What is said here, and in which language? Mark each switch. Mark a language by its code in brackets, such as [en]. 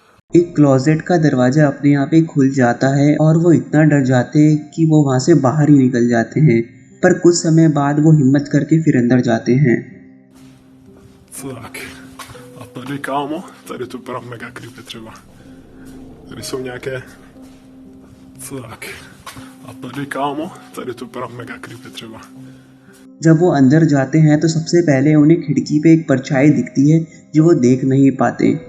[hi] एक क्लोजेट का दरवाजा अपने आप ही खुल जाता है और वो इतना डर जाते हैं कि वो वहाँ से बाहर ही निकल जाते हैं, पर कुछ समय बाद वो हिम्मत करके फिर अंदर जाते हैं। [en] Fuck. [cs] A tady, kámo, tady to vypadá mega creepy třeba. Tady jsou nějaké... Tak. A tady, kámo, tady to vypadá mega creepy třeba. [hi] जब वो अंदर जाते हैं तो सबसे पहले उन्हें खिड़की पे एक परछाई दिखती है जो वो देख नहीं पाते।